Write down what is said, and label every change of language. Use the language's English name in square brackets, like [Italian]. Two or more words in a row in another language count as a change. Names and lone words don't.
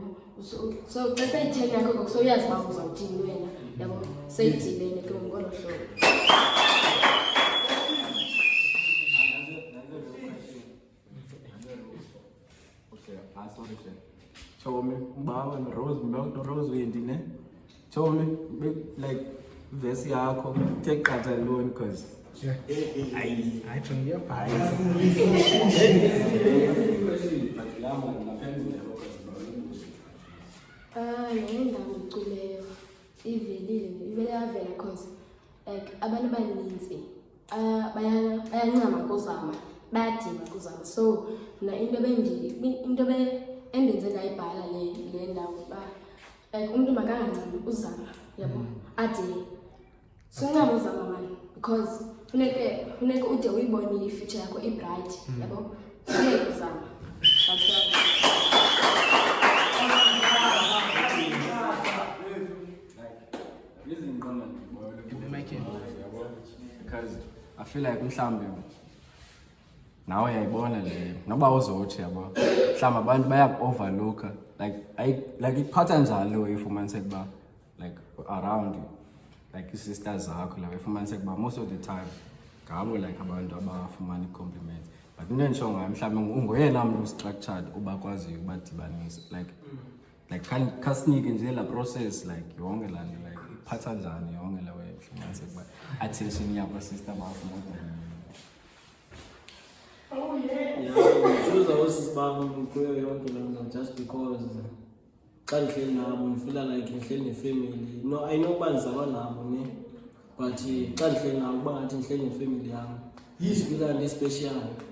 [Xhosa] So xa seyitheni yakho ngoku so uyazi uba uzawuthini wena yabo seyidibene ke ngolo hlobo. [English] Chomi, Bawa and Rose, Rose Windine. Chomi, like verse yako, take that alone because I don't hear. [Xhosa] Nenda ngiculeyo ivele yavela [English] cause like [Xhosa] abantu abaninzi bayancama kuzama bayadinga kuzama so na into endenze ndayibhala le ndawo ba like umuntu makangancami uzama yabo ade sincama uzama mani because funeke ude uyibone i-future yakho i-bright yabo funeke uzama. [English] That's because I feel like [Xhosa] mhlambe nawe uyayibona le noba uzothi yabo mhlawumbe abantu bayaku-overlooka like iphatha njalo ifumaniseka uba like around you like ii-sisters zakho la ifumaniseka uba [English] most of the time [Xhosa] ngabo like abantu abafumana ii-compliments but into enditsho ngayo mhlawumbe ungoyena mntu structured ubakwaziyo ubadibanisa like khasinike nje la process like yonke laa nto like iphatha njani yonke la way ifumaniseka uba attention yabo sister bafuna [English] Choose our sister [Xhosa] kuyo yonke loo [English] just because [Xhosa] xa ndihleli nabo ndifila like ndihleli nefamily. [English] No, I know [Xhosa] uba ndizalwa nabo ne but xa ndihleli nabo uba ngathi ndihleli nefamily yam ndifila ndispecial.